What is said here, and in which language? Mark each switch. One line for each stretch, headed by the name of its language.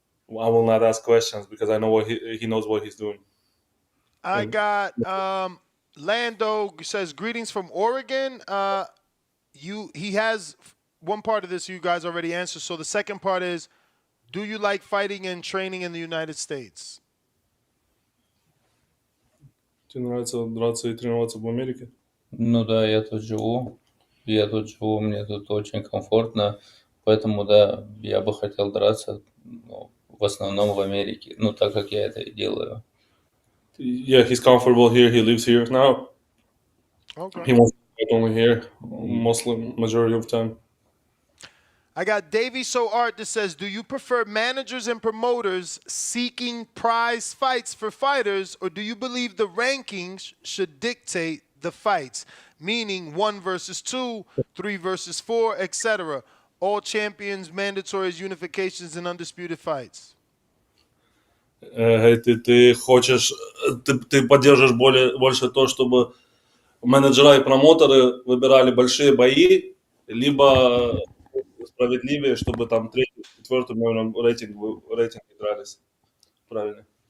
English: I will not ask questions because I know what he knows what he's doing. I got Lando says greetings from Oregon. He has one part of this you guys already answered. So the second part is, do you like fighting and training in the United States?
Russian: Тебе нравится драться и тренироваться в Америке? Да, я тут живу, мне тут очень комфортно, поэтому да, я бы хотел драться, в основном в Америке, так как я это и делаю.
English: Yeah, he's comfortable here. He lives here now. Okay. He wants to fight only here, mostly majority of time. I got Davey So Art that says, do you prefer managers and promoters seeking prize fights for fighters, or do you believe the rankings should dictate the fights? Meaning 1 versus 2, 3 versus 4, etc. All champions, mandatories, unifications, and undisputed fights.
Russian: Ты хочешь, ты поддерживаешь больше то, чтобы менеджера и промоутеры выбирали большие бои, либо справедливее, чтобы там 3-4 номером рейтинги дрались. Правильно.